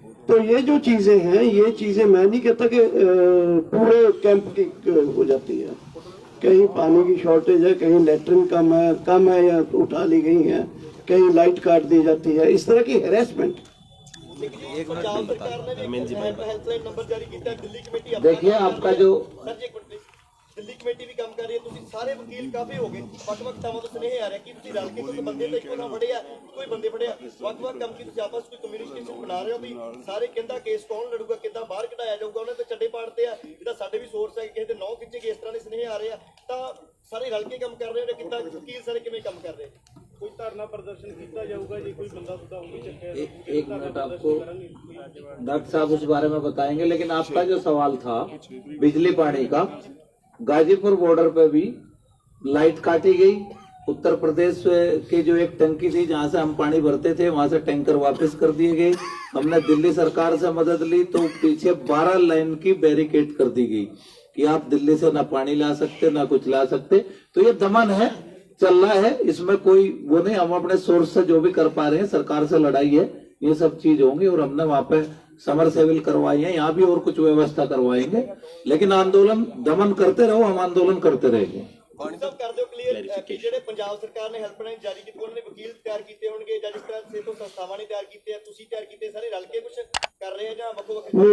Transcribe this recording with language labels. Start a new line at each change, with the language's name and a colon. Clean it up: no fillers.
Hindi: तो ये जो चीजें हैं, ये चीजें मैं नहीं कहता कि पूरे कैंप की हो जाती है। कहीं पानी की शॉर्टेज है, कहीं लेटरिन कम है या उठा ली गई है, कहीं लाइट काट दी जाती है, इस तरह की हैरेसमेंट।
Punjabi: ਪੰਜਾਬ ਸਰਕਾਰ ਨੇ ਵੀ ਹੈਲਪਲਾइन
Hindi: नंबर जारी किया,
Punjabi: दिल्ली कमेटी
Hindi: देखिए आपका जो सर जी एक मिनट प्लीज।
Punjabi: ਦਿੱਲੀ ਕਮੇਟੀ ਵੀ ਕੰਮ ਕਰ ਰਹੀ ਹੈ, ਤੁਸੀਂ ਸਾਰੇ ਵਕੀਲ ਕਾਫੀ ਹੋ ਗਏ, ਵੱਖ-ਵੱਖ ਥਾਵਾਂ ਤੋਂ ਸੁਨੇਹੇ ਆ ਰਿਹਾ ਕਿ ਤੁਸੀਂ ਰਲ ਕੇ ਕੁਝ ਬੰਦੇ ਤਾਂ ਇੱਕੋ ਨਾ ਫੜਿਆ, ਕੋਈ ਬੰਦੇ ਫੜਿਆ, ਵੱਖ-ਵੱਖ ਕੰਮ ਕੀ ਤੁਸੀਂ ਆਪਸ ਵਿੱਚ ਕੋਈ ਕਮਿਊਨੀਕੇਸ਼ਨ ਬਣਾ ਰਹੇ ਹੋ ਵੀ ਸਾਰੇ ਕਹਿੰਦਾ ਕੇਸ ਕੌਣ ਲੜੂਗਾ, ਕਿੱਦਾਂ ਬਾਹਰ ਕਢਾਇਆ ਜਾਊਗਾ, ਉਹਨਾਂ ਤੇ ਚੱਡੇ ਪਾੜਦੇ ਆ, ਜਿਹਦਾ ਸਾਡੇ ਵੀ ਸੋਰਸ ਹੈ ਕਿਸੇ ਦੇ ਨੌ ਖਿੱਚੇ ਇਸ ਤਰ੍ਹਾਂ ਦੇ ਸੁਨੇਹੇ ਆ ਰਹੇ ਆ, ਤਾਂ ਸਾਰੇ ਰਲ ਕੇ ਕੰਮ ਕਰ ਰਹੇ ਨੇ, ਕਿੱਦਾਂ ਵਕੀਲ ਸਾਰੇ ਕਿਵੇਂ ਕੰਮ ਕਰ ਰਹੇ? ਕੋਈ ਧਰਨਾ ਪ੍ਰਦਰਸ਼ਨ ਕੀਤਾ ਜਾਊਗਾ ਜੇ ਕੋਈ ਬੰਦਾ ਸੁਦਾ ਹੋਊਗੀ ਚੱਕਿਆ?
Hindi: एक मिनट आपको डॉक्टर साहब उस बारे में बताएंगे, लेकिन आपका जो सवाल था बिजली पानी का, गाजीपुर बॉर्डर पे भी लाइट काटी गई। उत्तर प्रदेश की जो एक टंकी थी जहां से हम पानी भरते थे, वहां से टैंकर वापस कर दिए गए। हमने दिल्ली सरकार से मदद ली तो पीछे 12 लाइन की बैरिकेड कर दी गई कि आप दिल्ली से ना पानी ला सकते ना कुछ ला सकते। तो ये दमन है, चल रहा है, इसमें कोई वो नहीं। हम अपने सोर्स से जो भी कर पा रहे हैं, सरकार से लड़ाई है, ये सब चीज होंगी। और हमने वहां पे समर सेविल करवाई है, यहाँ भी और कुछ व्यवस्था करवाएंगे, लेकिन आंदोलन दमन करते रहो, हम आंदोलन करते रहेंगे। सब कर दो क्लियर कि
Punjabi: ਜਿਹੜੇ ਪੰਜਾਬ ਸਰਕਾਰ ਨੇ ਹੈਲਪਲਾਈਨ ਜਾਰੀ ਕੀਤੀ, ਉਹਨਾਂ ਨੇ ਵਕੀਲ ਤਿਆਰ ਕੀਤੇ ਹੋਣਗੇ ਜਾਂ ਜਿਸ ਤਰ੍ਹਾਂ ਸੇ ਤੋਂ ਸੰਸਥਾਵਾਂ ਨੇ ਤਿਆਰ ਕੀਤੇ ਆ, ਤੁਸੀਂ ਤਿਆਰ ਕੀਤੇ, ਸਾਰੇ ਰਲ ਕੇ ਕੁਝ ਕਰ ਰਹੇ ਆ ਜਾਂ ਵੱਖੋ ਵੱਖ?